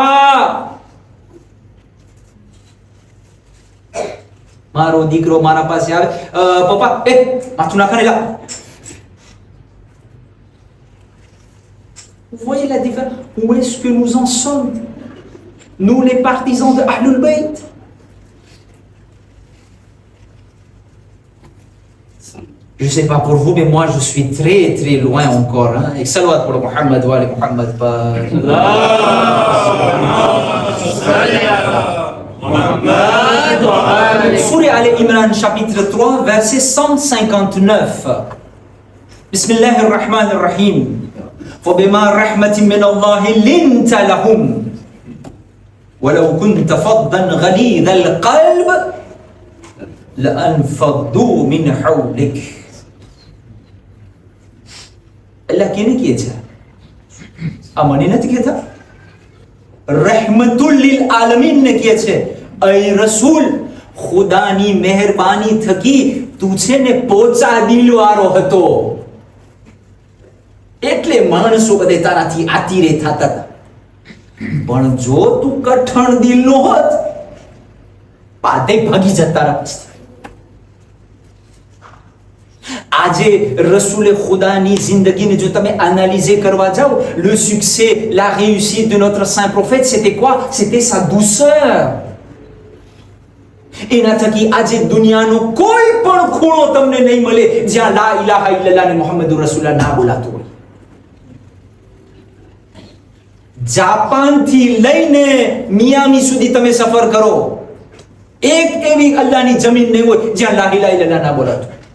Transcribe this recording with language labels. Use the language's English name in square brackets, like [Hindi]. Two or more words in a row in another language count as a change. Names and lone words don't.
[Gujarati] મારો દીકરો મારા પાસે આવે, પપ્પા એ માથું નાખને લા. [French] Vous voyez la différence? Où est-ce que nous en sommes, nous les partisans de Ahlul Bayt? Je sais pas pour vous, mais moi je suis très très loin encore. Hein? Et salawat pour [Arabic] محمد وآل محمد. [French] Sourate Al-Imran chapitre 3 verset 159. [Arabic] بسم الله الرحمن الرحيم. فبما رحمة من الله لنت لهم ولو كنت فظا غليظ القلب لانفضوا من حولك. [Gujarati] અલ્લાહ કેને કીએ છે? આ મને નથી કહેતા, [Arabic] رحمة للعالمين [Gujarati] ને કીએ છે. ઐ રસૂલ, ખુદાની મહેરબાની થકી તું છે ને પોચા દિલવાળો હતો, એટલે માણસો બધે તારાથી આતીરે થતા હતા. પણ જો તું કઠણ દિલનો હોત, પાદે ભાગી જતા રહત. આજે રસૂલે ખુદાની જિંદગીને જો તમે એનાલિઝે કરવા જાઓ, [French] le succès, la réussite de notre saint prophète, c'était quoi? C'était sa douceur. [Gujarati] એના થકી આજે દુનિયાનો કોઈ પણ ખૂણો તમને નહીં મળે જ્યાં [Arabic] لا إله إلا الله [Gujarati] ને [Arabic] محمد رسول الله [Gujarati] ના બોલાતો હોય. જાપાન થી લઈને મિયામી સુધી તમે સફર કરો, એક એવી અલ્લાહની જમીન નહીં હોય જ્યાં [Arabic] لا إله إلا الله [Gujarati] ના બોલાતો.